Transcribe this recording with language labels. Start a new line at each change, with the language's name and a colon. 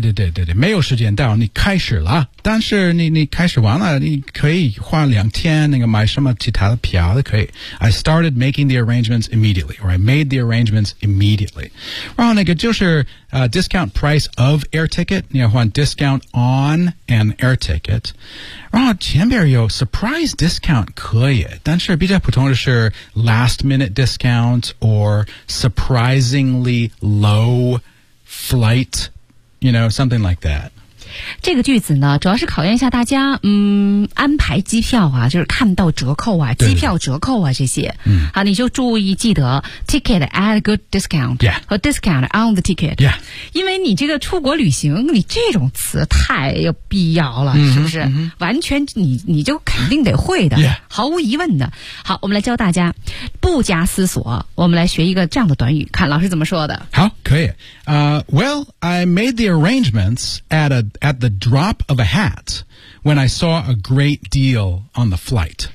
Chinese: 对，没有时间到，你开始了。但是你开始完了，你可以换两天，那个买什么其他的票都可以。
English: I started making the arrangements immediately, or I made the arrangements immediately.
Chinese: 然后那个就是
English: discount price of air ticket,
Chinese: 你要换
English: discount on an air ticket.
Chinese: 然后前边有
English: surprise discount 可以，但是比较普通的是 last minute discount or surprisingly low flight, you know, something like that.
Chinese: 这个句子呢主要是考验一下大家安排机票啊，就是看到折扣啊，机票折扣啊，这些好，你就注意记得
English: ticket at a good discount、 yeah.
Chinese: 和
English: discount on the ticket、 yeah.
Chinese: 因为你这个出国旅行你这种词太有必要了、mm-hmm. 是不是、mm-hmm. 完全你就肯定得会的、
English: yeah.
Chinese: 毫无疑问的。好，我们来教大家不加思索，我们来学一个这样的短语，看老师怎么说的。好，可以。
English: Well, I made the arrangements at the drop of a hat when I saw a great deal on the flight.